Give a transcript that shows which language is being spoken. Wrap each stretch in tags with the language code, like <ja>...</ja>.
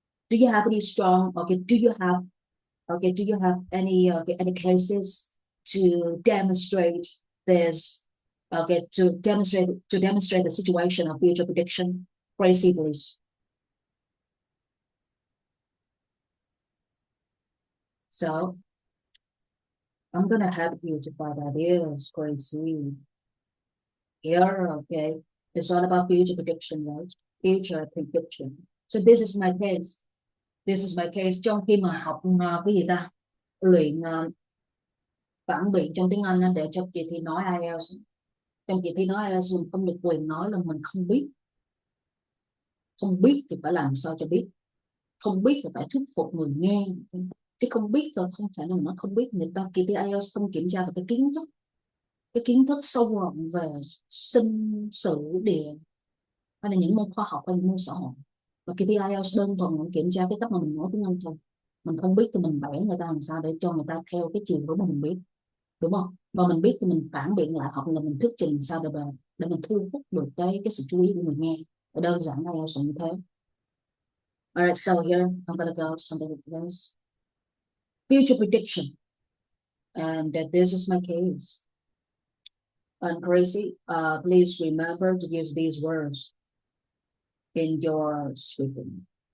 <en>Do you have any strong, okay, do you have any cases to demonstrate this, okay, to demonstrate the situation of future prediction? Gracie, please. So I'm gonna help you to find ideas, Gracie. Here, okay. It's all about future prediction, right? Future prediction. So this is my case. This is my case.</en> <vi>Trong khi mà học cái gì ta? Luyện phản biện trong tiếng Anh á, để cho kỳ thi nói IELTS. Trong kỳ thi nói IELTS mình không được quyền nói là mình không biết. Không biết thì phải làm sao cho biết, không biết thì phải thuyết phục người nghe, chứ không biết rồi không thể nào nói không biết. Người ta kỳ thi IELTS không kiểm tra về cái kiến thức sâu rộng về sinh sử địa, hay là những môn khoa học hay những môn xã hội. Và kỳ thi IELTS đơn thuần là kiểm tra cái cách mà mình nói tiếng Anh thôi. Mình không biết thì mình bẻ người ta làm sao để cho người ta theo cái chiều hướng mà mình biết, đúng không? Và mình biết thì mình phản biện lại, hoặc là mình thuyết trình sao để mình thu hút được cái sự chú ý của người nghe. Và đơn giản IELTS là như thế.</vi> <en>Alright, so here I'm gonna go something like this. Future prediction, and this is my case. And crazy, please remember to use these words in your speaking.</en>